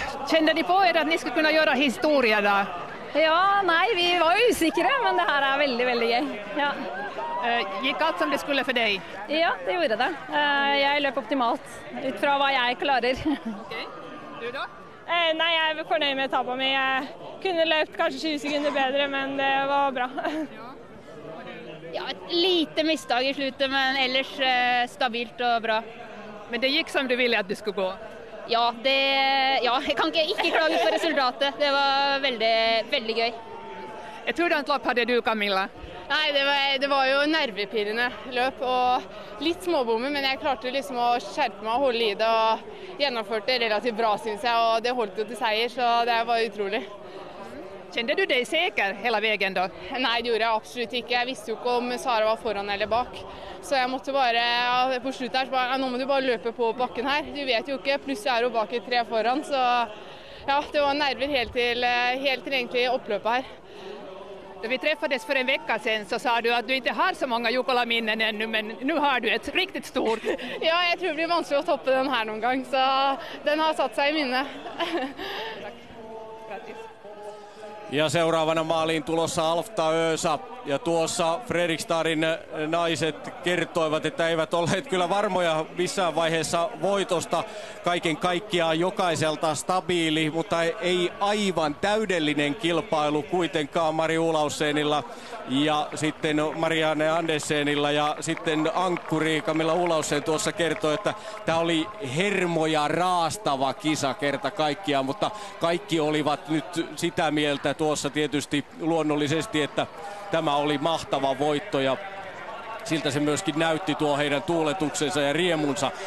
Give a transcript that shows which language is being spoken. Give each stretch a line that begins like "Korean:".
Swedish: Kände ni på er att ni skulle kunna göra historia då? Ja, nej, vi var usikra, men det här är väldigt, väldigt gøy. Ja. Gick allt som det skulle för dig? Ja, det gjorde det.
Norwegian: Jeg løp optimalt ut fra hva jeg klarer. Okay. Du da? Nei, jeg er fornøyd med tapet mitt. Jeg kunne løpt kanskje 20 sekunder bedre, men det var bra. Ja, et lite misstag i slutet, men ellers stabilt og bra.
Swedish: Men det gick som du ville att det skulle gå?
Norwegian: Ja, jeg kan ikke klage på resultatet. Det var veldig, veldig gøy. Et hurdant lopp hadde du, Camilla? Nei, det var jo nervepirrende løp og litt småbommer, men jeg klarte liksom å skjerpe meg og holde i det og gjennomførte relativt bra, synes jeg, og det holdt jo til seier, så det var utrolig.
Swedish: Kände du dig säker hela vägen då? Nej, det gjorde jag absolut inte. Jag visste ju inte om Sara var foran eller bak. Så jag måtte bara, på slutet här, så bara, nu måste du bara löpa på backen här. Du vet ju inte, plus jag är ju bak i 3 foran, så ja, det var nerver helt till egentligen upplöpet här. Då vi träffades för en vecka sedan så sa du att du inte har så många Jukkola-minnen ännu, men nu har du ett riktigt stort. Ja, jag tror det blir vanskligt att toppa den här någon gång, så den har satt sig i minne. Tack. Grattis.
Finnish: Ja seuraavana maaliin tulossa Alfta Ösa. Ja tuossa Fredrikstadin naiset kertoivat, että eivät olleet kyllä varmoja missään vaiheessa voitosta. Kaiken kaikkiaan jokaiselta stabiili, mutta ei aivan täydellinen kilpailu kuitenkaan Mari Olaussenilla ja sitten Marianne Andersenilla ja sitten ankkuri Camilla Olaussen tuossa kertoi, että tämä oli hermoja raastava kisa kerta kaikkiaan, mutta kaikki olivat nyt sitä mieltä tuossa tietysti luonnollisesti, että tämä oli mahtava voitto ja siltä se myöskin näytti tuo heidän tuuletuksensa ja riemunsa.